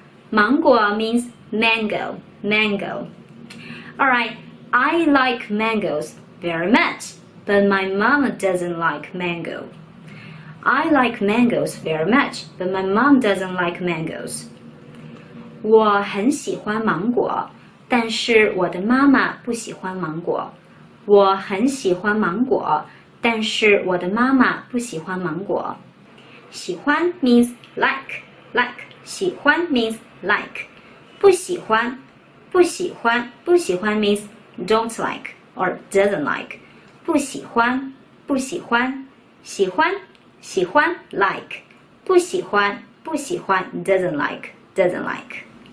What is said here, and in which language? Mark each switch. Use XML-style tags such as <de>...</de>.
<en>芒果 means mango. Mango. Alright, I like mangoes very much, but my mom doesn't like mango. I like mangoes very much, but my mom doesn't like mangoes.</en> <zh>我很喜欢芒果，但是我的妈妈不喜欢芒果。我很喜欢芒果，但是我的妈妈不喜欢芒果。</zh> <en>喜欢 means like. Like. 喜欢 means like.</en> <zh>不喜欢，不喜欢，不喜欢</zh> <en>means don't like or doesn't like.</en> <zh>不喜欢，不喜欢，喜欢，喜欢 like. 不喜欢，不喜欢</zh> <en>doesn't like, doesn't like.</en>